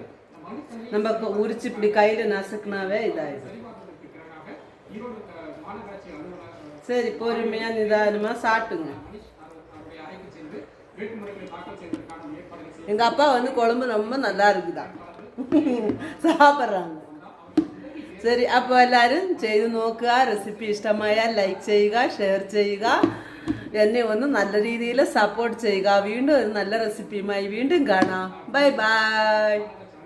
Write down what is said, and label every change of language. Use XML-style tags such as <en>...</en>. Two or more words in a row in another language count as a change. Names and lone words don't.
<ta>நம்ம உரிச்சு இப்படி கையில் நசுக்குனாவே இதாகிடும். சரி, பொறுமையாக நிதானமாக சாப்பிட்டுங்க. எங்கள் அப்பா வந்து குழம்பு ரொம்ப நல்லா இருக்குதான்.</ta> <ml>സാപ്പറാണ്. ശരി, അപ്പോൾ എല്ലാവരും ചെയ്ത് നോക്കുക. റെസിപ്പി ഇഷ്ടമായാൽ ലൈക്ക് ചെയ്യുക, ഷെയർ ചെയ്യുക, എന്നെ ഒന്ന് നല്ല രീതിയിൽ സപ്പോർട്ട് ചെയ്യുക. വീണ്ടും ഒരു നല്ല റെസിപ്പിയുമായി വീണ്ടും കാണാം.</ml> <en>bye bye.</en>